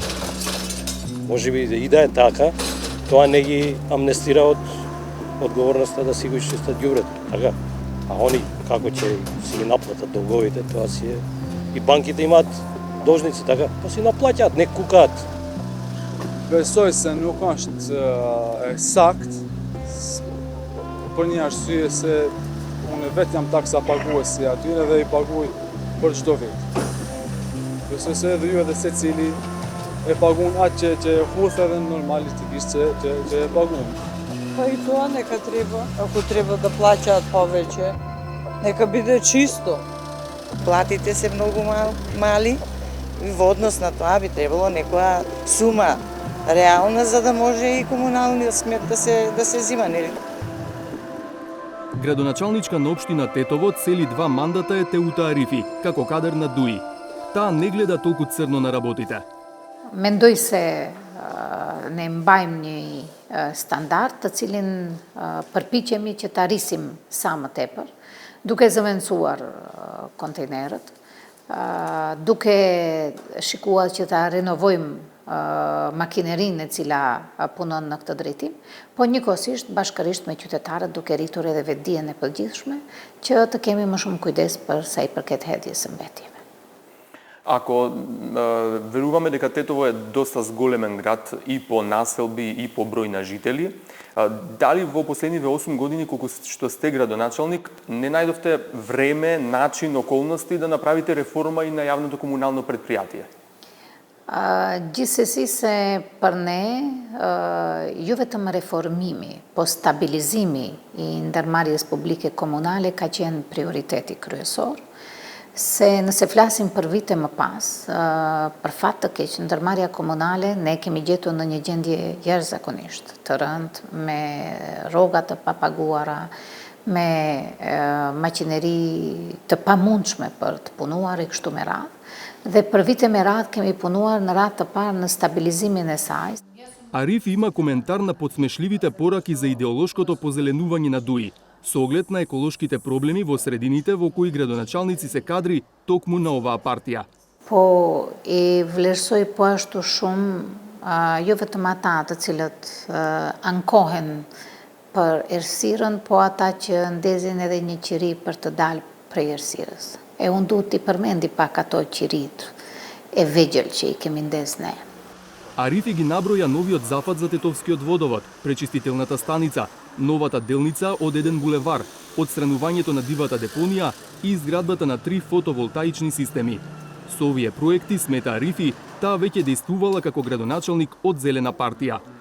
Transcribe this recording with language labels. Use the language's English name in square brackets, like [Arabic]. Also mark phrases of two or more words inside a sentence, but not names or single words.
[Macedonian] Може би и да е така, тоа не ги амнестира од одговорноста да си го изчистат ѓубрето, така? А они како ќе си ги наплатат долговите, тоа си е. И банките имаат должници, така? Па си наплаќаат, не кукаат. [Albanian] Besoj se nuk është sakt, për një arsye se unë vetë jam taksa paguesi atyre dhe I paguaj për çdo vit. Besoj se edhe ju edhe secili e pagun atë që huthe dhe normalistikisht që e pagun. [Macedonian] Па и тоа нека треба, ако треба да плаќаат повеќе, нека биде чисто. Платите се многу мали и во однос на тоа би требало некоја сума реална за да може и комуналниот смет да се зима, нели? Градоначалничка на општина Тетово цели 2 мандата е Теута Арифи, како кадар на ДУИ. Таа не гледа толку црно на работите. [Albanian] Mendoj se ne mbajmë një standard të cilin përpiqemi që ta rrisim sa më tepër, duke zëvendësuar kontejnerët, duke shikuar që ta renovojmë makinerinë e cila punon në këtë drejtim, po njëkohësisht bashkërisht me qytetarët duke rritur edhe vetdijen e përgjithshme që të kemi më shumë kujdes për sa I përket hedhjes së mbetjeve. [Macedonian] Ако веруваме дека Тетово е доста зголемен град и по населби и по број на жители, дали во последниве 8 години колку што сте градоначалник не најдовте време, начин, околности да направите реформа и на јавното комунално предпријатие? [Albanian] Gjithsesi se për ne jo vetëm reformimi, po stabilizimi I ndërmarrjes publike komunale ka qenë prioriteti kryesor. Se nëse flasim për vite më pas, për fat të keq, ndërmarrja komunale ne kemi gjetur në një gjendje jashtëzakonisht të rëndë, me rroga të papaguara, me maqineri të pamundshme për të punuar I kështu me radhë. Dhe për vite me radhë kemi punuar në radhë të parë në stabilizimin e saj. [Macedonian] Ариф има коментар на подсмешливите пораки за идеолошкото позеленување на ДУИ, со оглед на еколошките проблеми во средините во кои градоначалници се кадри токму на оваа партија. [Albanian] Po I vlerësoj po ashtu shumë jo vetëm ata të cilët ankohen për errësirën, po ata që ndezin edhe një qiri për të dalë prej errësirës. Unë duhet t'i përmendi pak ato qirit e vegjël që I kemi ndez ne. [Macedonian] Арифи ги наброја новиот зафат за Тетовскиот водовод, пречистителната станица, новата делница од еден булевар, отстранувањето на дивата депонија и изградбата на 3 фотоволтаични системи. Со овие проекти, смета Арифи, таа веќе действувала како градоначалник од Зелена партија.